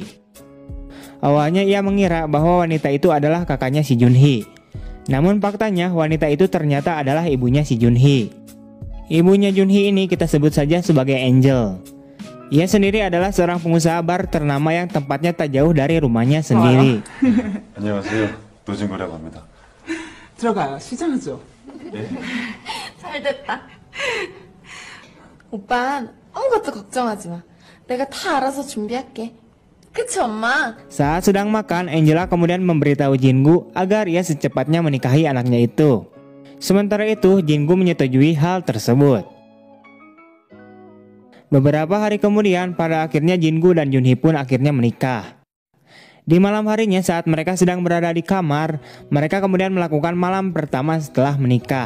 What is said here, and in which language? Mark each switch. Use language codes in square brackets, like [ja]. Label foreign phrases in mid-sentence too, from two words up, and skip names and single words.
[id] Awalnya ia mengira bahwa wanita itu adalah kakaknya si Junhee. Namun faktanya wanita itu ternyata adalah ibunya si Junhee. Ibunya Junhee ini kita sebut saja sebagai Angel. Ia sendiri adalah seorang pengusaha bar ternama yang tempatnya tak jauh dari rumahnya sendiri. [ko] 안녕하세요. 노진구라고 합니다. 들어가요. 시장하죠. 잘됐다. 오빠 아무것도 걱정하지 마. 내가 다 알아서 준비할게. 그치 엄마? [id] Saat sedang makan, Angela kemudian memberitahu Jingu agar ia secepatnya menikahi anaknya itu. Sementara itu, Jingu menyetujui hal tersebut. Beberapa hari kemudian, pada akhirnya Jingu dan Junhee pun akhirnya menikah. Di malam harinya saat mereka sedang berada di kamar, mereka kemudian melakukan malam pertama setelah menikah.